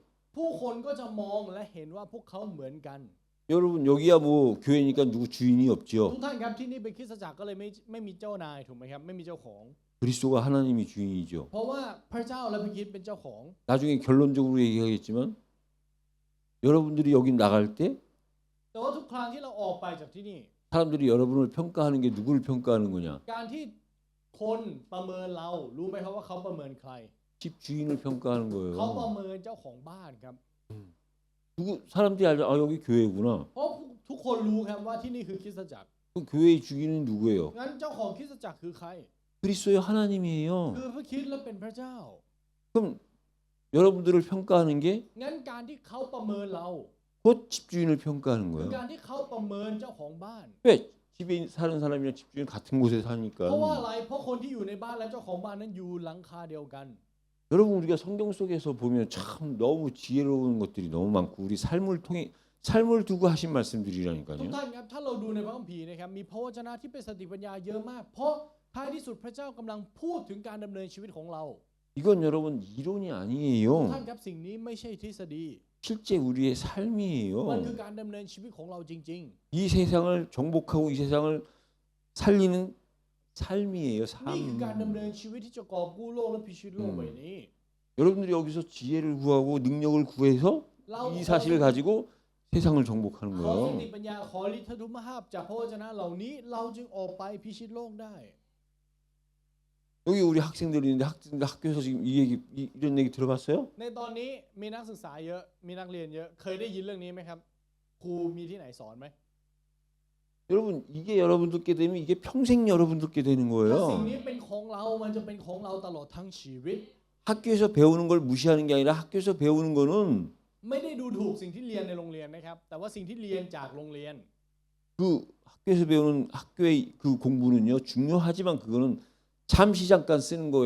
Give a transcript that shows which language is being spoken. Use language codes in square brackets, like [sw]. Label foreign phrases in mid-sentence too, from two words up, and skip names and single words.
[th] ผู้คนก็จะมองและเห็นว่าพวกเขาเหมือนกัน [ko] 여러분 여기야 뭐 교회니까 누구 주인이 [th] ทุ [ko] 없죠. [th] กท่านครับที่นี่เป็นคริสตจักรก็เลยไม่มีเจ้านายถูกไหมครับไม่มีเจ้าของ [ko] 그리스도가 하나님이 주인이죠. [th] เพราะว่าพระเจ้าและพระคริสต์เป็นเจ้าของ [ko] 나중에 결론적으로 얘기하겠지만 여러분들이 여기 나갈 때 [th] แต่ว่าทุกครั้งที่เราออกไปจากที่นี่ [ko] 사람들이 여러분을 평가하는 게 누구를 평가하는 거냐? [th] การที่คนประเมินเรารู้ไหมครับว่าเขาประเมินใคร [ko] 집 주인을 평가하는 [th] เขาประ [ko] 거예요. [th] เมินเจ้าของบ้านครับ [ko] 누구 사람들이 알죠? 아 여기 교회구나. [th] เพราะทุกคนรู้ครับว่าที่นี่คือคริสตจักร [ko] 그럼 교회의 주인은 누구예요? [th] งั้นเจ้าของคริสตจักรคือใคร [ko] 그리스도의 하나님이에요. [th] คือพระคริสต์และเป็นพระเจ้า [ko] 그럼 여러분들을 평가하는 게 [th] งั้นการที่เขาประเมินเรา [ko] 곧 집주인을 평가하는 [th] คือ [ko] 거예요. [th] การที่เขาประเมินเจ้าของบ้าน [ko] 왜? 집에 사는 사람이랑 집주인 같은 곳에 [th] เพราะว่าอะ [ko] 사니까. [th] ไรเพราะคนที่อยู่ในบ้านและเจ้าของบ้านนั้นอยู่หลังคาเดียวกัน [ko] 여러분 우리가 성경 속에서 보면 참 너무 지혜로운 것들이 너무 많고 우리 삶을 통해 삶을 두고 하신 [th] ทุก [ko] 말씀들이라니까요. [th] ท่านครับถ้าเราดูในพระคัมภีร์นะครับมีพระวจนะที่เป็นสติปัญญาเยอะมาก เพราะท้ายที่สุดพระเจ้ากำลังพูดถึงการดำเนินชีวิตของเรา [ko] 이건 여러분 이론이 [th] ท่าน [ko] 아니에요. [th] ครับสิ่งนี้ไม่ใช่ทฤษฎี [ko] 실제 우리의 [th] มัน [ko] 삶이에요. [th] คือการดำเนินชีวิตของเราจริง [ko] 이 세상을 정복하고 이 세상을 살리는 삶이에요. [th] ๆ นี่คือการดำ [ko] 삶. [th] เนินชีวิตที่จะกอบกู้โลกและพิชิตโลกใบนี้ [ko] 여러분들이 여기서 지혜를 구하고 능력을 구해서 [th] เรา [ko] 이 사실을 가지고 세상을 정복하는 [th] ขอสติ [ko] 거예요. [th] ปัญญาขอฤทธานุภาพจากพระวจนะเหล่านี้เราจึงออกไปพิชิตโลกได้ [ko] 여기 우리 학생들이 있는데 학생들 학교에서 지금 이 얘기 이런 얘기 들어봤어요? [th] ในตอนนี้มีนักศึกษาเยอะมีนักเรียนเยอะเคยได้ยินเรื่องนี้ไหมครับครูมีที่ไหนสอนไหม [ko] 여러분 이게 여러분들께 되면 이게 평생 여러분들께 되는 [th] ถ้าสิ่ง [ko] 거예요. [th] นี้เป็นของเรามันจะเป็นของเราตลอดทั้งชีวิต [ko] 학교에서 배우는 걸 무시하는 게 아니라 학교에서 배우는 거는 [th] ไม่ได้ดูถูกสิ่งที่เรียนในโรงเรียนนะครับแต่ว่าสิ่งที่เรียนจากโรงเรียน [ko] 그 학교에서 배우는 학교의 그 공부는요 중요하지만 그거는 잠시 잠깐 쓰는 거에